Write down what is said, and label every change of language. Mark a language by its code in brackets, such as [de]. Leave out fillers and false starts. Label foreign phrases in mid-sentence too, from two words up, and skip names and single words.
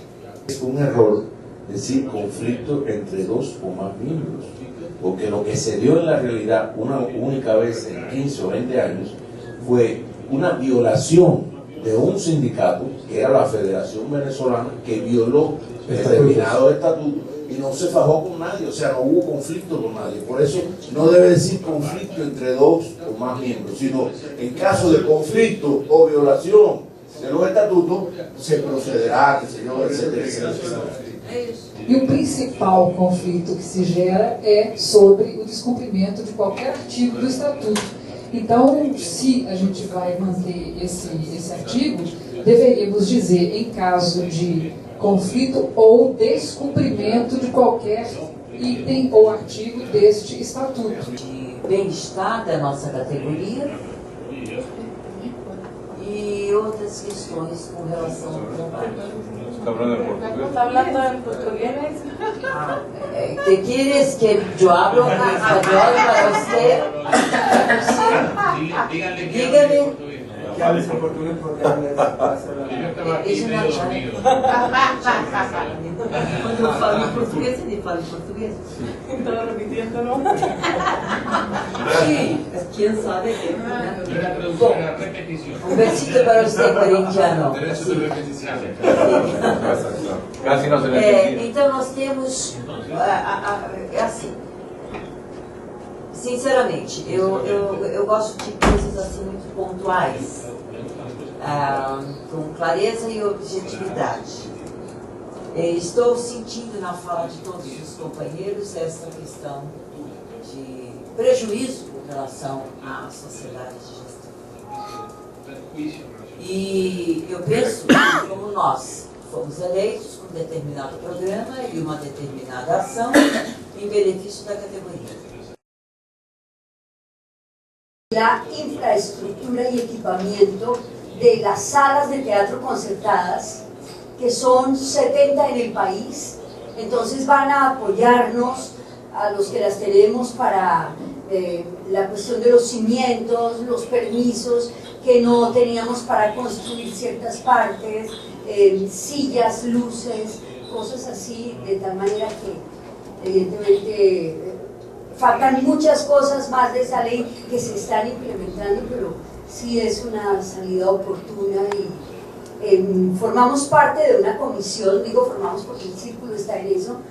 [es] Es un error decir conflicto entre 2 o más miembros, porque lo que se dio en la realidad una única vez en 15 o 20 años fue una violación de un sindicato, que era la Federación Venezolana, que violó determinado estatuto y no se fajó con nadie, o sea, no hubo conflicto con nadie. Por eso no debe decir conflicto entre 2 o más miembros, sino en caso de conflicto o violación de los estatutos, se procederá, etcétera, etcétera. [pt] E o principal conflito que se gera é sobre o descumprimento de qualquer artigo do Estatuto. Então, se a gente vai manter esse artigo, deveríamos dizer, em caso de conflito ou descumprimento de qualquer item ou artigo deste Estatuto. Bem-estar da nossa categoria e outras questões com relação ao trabalho. [es] ¿Está hablando en portugués? ¿Está hablando en portugués? ¿Qué quieres que yo hable en español para usted? Dígale. Que hables en portugués porque hablas. Yo estaba aquí medio dormido. [pt] Quando eu falo em português, ele fala em português. Então eu não entendo, não. [es] Sí, quién sabe qué. Bom, un besito para usted, corintiano. [pt] Então nós temos, é assim, sinceramente, eu gosto de coisas assim muito pontuais, com clareza e objetividade. Estou sentindo na fala de todos os companheiros essa questão de prejuízo com relação à sociedade de gestão. E eu penso que, como nós fomos eleitos com determinado programa e uma determinada ação em benefício da categoria. [es] La infraestructura y equipamiento de las salas de teatro concertadas, que son 70 en el país, entonces van a apoyarnos a los que las tenemos para la cuestión de los cimientos, los permisos que no teníamos para construir ciertas partes, sillas, luces, cosas así, de tal manera que evidentemente faltan muchas cosas más de esa ley que se están implementando, pero sí es una salida oportuna y formamos parte de una comisión, digo formamos porque el círculo está en eso,